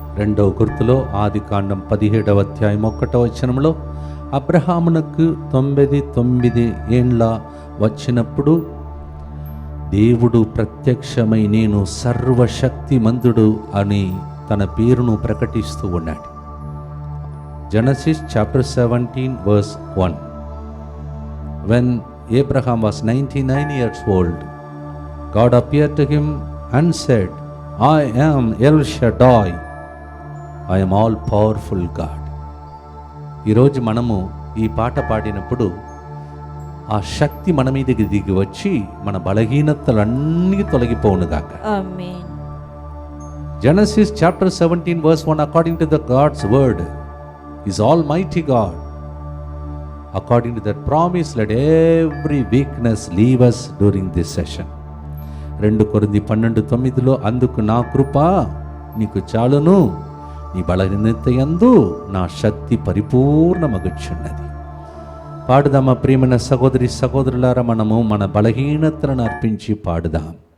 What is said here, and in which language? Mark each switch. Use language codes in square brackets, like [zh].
[te] 2వ గుర్తులో ఆదికాండం 17వ అధ్యాయం 1వ వచనంలో అబ్రహామునకు 99 ఏండ్ల వచ్చినప్పుడు దేవుడు ప్రత్యక్షమై నేను సర్వశక్తిమంతుడు అని తన పేరును ప్రకటిస్తూ ఉన్నాడు. [en] Genesis chapter 17 verse 1. When Abraham was 99 years old, God appeared to him and said, I am El Shaddai, I am all powerful God. [te] ఈరోజు మనము ఈ పాట పాడినప్పుడు ఆ శక్తి మన మీదకి దిగి వచ్చి మన బలహీనతలన్నీ తొలగిపోవునుగాక. ఆమేన్. [en] Genesis chapter 17 verse 1, according to the God's word, is Almighty God. According to that promise, let every weakness leave us during this session. [te] 2 కొరింథీ 12:9 అందుకు నా కృప నీకు చాలును, నీ బలహీనత యందు నా శక్తి పరిపూర్ణమగుచున్నది. పాడుదామా ప్రియమైన సహోదరి సహోదరులారా, మనము మన బలహీనతలను అర్పించి పాడుదాం.